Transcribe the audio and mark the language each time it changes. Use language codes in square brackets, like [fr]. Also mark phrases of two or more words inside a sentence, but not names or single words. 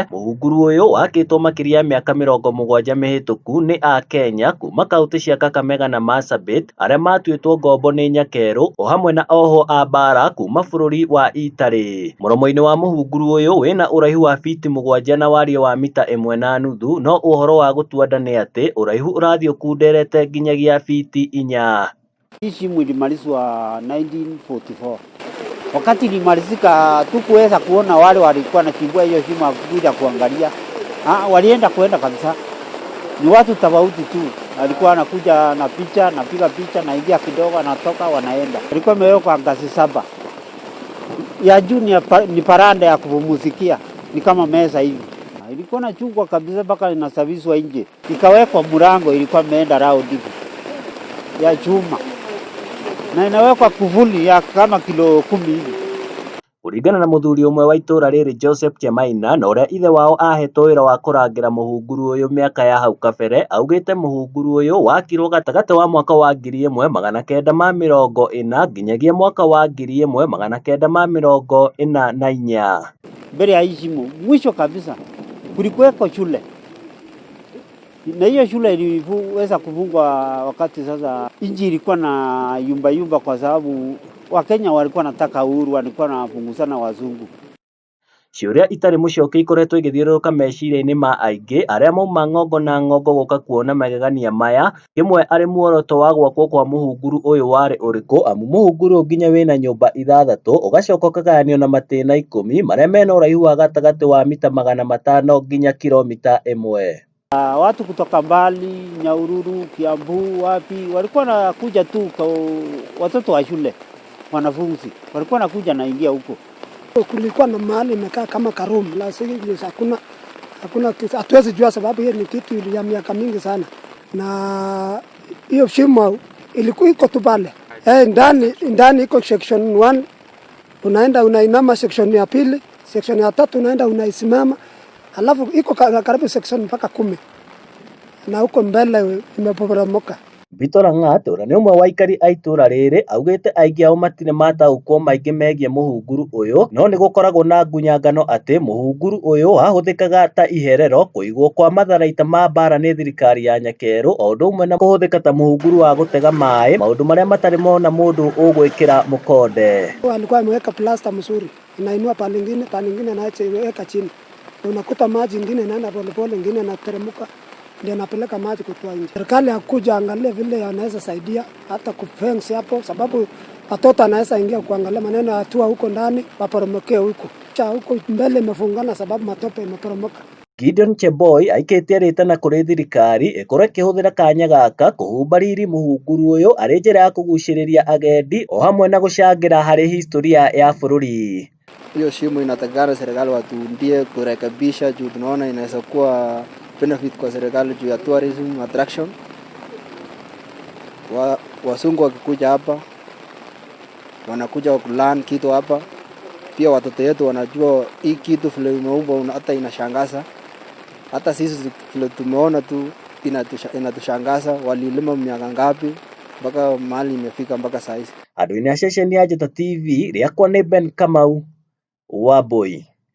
[ki] Mũhunguru ũyũ wakĩtwo makĩria ya mĩaka 70 mĩhĩtũku nĩ Akenya kuma kaunti cia Kakamega na Marsabit arĩa matuĩtwo ngombo nĩ Nyakerũ o hamwe na ohwo a mbara kuma bũrũri wa Italy. Mũromo-inĩ wa mũhunguru ũyũ wĩna ũraihu wa biti 7 na wariĩ wa mita 1.5, no ũhoro wa gũtua nda nĩ atĩ ũraihu ũrathiĩ ũkunderete nginyagia biti 4. [sw] Hii shimo ilimalizwa 1944. Wakati ilimalizika tukuweza kuona wale walikuwa nachimbua hiyo shimo kuja kuangalia. Walienda kabisa. Ni watu tofauti tu. Alikuwa anakuja na picha, napiga picha, naingia kidogo, anatoka, wanaenda. Alikuwa imewekwa ngazi 7. Ya juu ni paranda ya kupumuzikia. Ni kama meza hivi. Ilikuwa na chungwa kabisa mpaka inasafishwa nje. Ikawekwa mlango, ilikuwa imeenda round hivi ya chuma. Na inawekwa kuvuli ya kama kilo 10 hivi. [ki] Kũringana na mũthuri ũmwe wa itũra rĩrĩ Joseph Chemaina na ũrĩa ithe wao ahetwo wĩra wa kũrangĩra mũhunguru ũyũ mĩaka ya hau kabere, augĩte mũhunguru ũyũ wakirwo gatagatĩ wa mwaka wa 1940 nginyagia mwaka wa 1944. [sw] Mbele ya hii shimo mwisho kabisa kulikuweko shule. Na hiyo shule iliweza kufungwa wakati sasa nchi ilikuwa na yumba kwa sababu Wakenya walikuwa nataka uhuru, walikuwa wanafunguzana wazungu. [ki] Ciũria itarĩ mũcokie ikoretwo igĩthiũrũrũka meciria-inĩ ma aingĩ arĩa mauma ng'ongo na ng'ongo gũka kuona magegania maya. Kĩmwe arĩ muoroto wa gwakwo kwa mũhunguru ũyũ warĩ ũrĩkũ, amu mũhunguru nginya wĩna nyũmba 6 ũgacoka ũkagayanio na matĩna 10 marĩa mena ũraihu wa gatagatĩ wa mita 500 nginya kilomita 1. [sw] Watu kutoka mbali, Nyahururu, Kiambu, wapi walikuwa nakuja tu kwa watoto wa shule, wanafunzi walikuwa nakuja naingia huko. Kulikuwa na mahali imekaa kama karoom, la sasa hakuna hatuwezi jua sababu hiyo ni kitu ya miaka mingi sana, na hiyo shimo ilikuwa iko tu pale ndani iko section 1 unaenda unainama, section ya pili, section ya 3 unaenda unaisimama, alafu iko karibu section mpaka 10 na huko mbele imeporomoka. [ki] Victor Lang'at ũrĩa nĩ ũmwe wa aikari a itũra rĩrĩ augĩte aingĩ ao matirĩ mataũkwo maingĩ megiĩ mũhunguru ũyũ, no nĩ gũkoragwo na ngunyangano atĩ mũhunguru ũyũ wahũthĩkaga ta iherero kũigwo kwa matharaita ma mbara nĩ thirikari ya Nyakerũ, o ũndũ ũmwe na kũhũthĩka ta mũhunguru wa gũtega maĩ, maũndũ marĩa matarĩ mona mũndũ ũgwĩkĩra mũkonde. [sw] Alikuwa ameweka plasta mzuri, inainua pande nyingine na weka chini, unakuta maji ingine inaenda polepole, ingine inateremka, ndio napeleka maji kutoa nje. Serikali hakuja angalia vile anaweza saidia hata kufence hapo, sababu watoto anaweza ingia kuangalia maneno ya hatua huko ndani waporomokee huko. Huko mbele imefungana sababu matope imeporomoka. [ki] Gideon Cheboy aikĩtie rĩtana kũrĩ thirikari ĩkorwo ĩkĩhũthĩra kanya gaka kũhumba riri mũhunguru ũyũ arĩ njĩra ya kũgucĩrĩria agendi o hamwe na gũcangĩra harĩ historia ya bũrũri. [sw] Hiyo shimo inatakana serikali watuundie kurekebisha juu tunaona inaweza kuwa benefit kwa serikali juu ya [en] tourism attraction. [sw] Wasungu wakikuja hapa wanakuja kulearn kitu hapa, pia watoto wetu wanajua hii kitu vile imeumba, hata inashangaza. Hata sisi vile tumeona tu inatushangaza, walilima miaka ngapi mpaka mahali imefika mpaka sasa hivi. [ki] Andũ-inĩ a ceceni ya Njata TV rĩakwa nĩ Ben Kamau wa Boy.